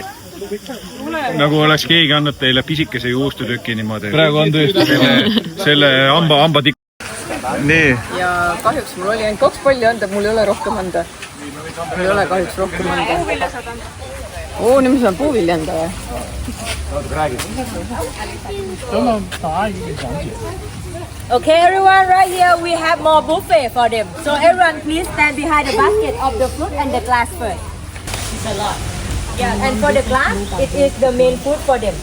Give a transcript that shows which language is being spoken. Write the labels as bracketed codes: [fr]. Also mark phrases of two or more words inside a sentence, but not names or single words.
[et] Nagu oleks keegi andnud teile pisikese juustutüki niimoodi. Praegu on tõesti. Selle hamba tikk. Nii, Ja kahjuks mul oli ainult 2 palli anda, mul ei ole rohkem anda. Mul ei ole kahjuks rohkem anda. Oo, nüüd ma saan puuvilja anda või? [en] Okay, everyone, right here we have more buffet for them. So everyone, please stand behind the basket of the fruit and the glass first. It's a lot. Yeah, and for the glass, it is the main food for them.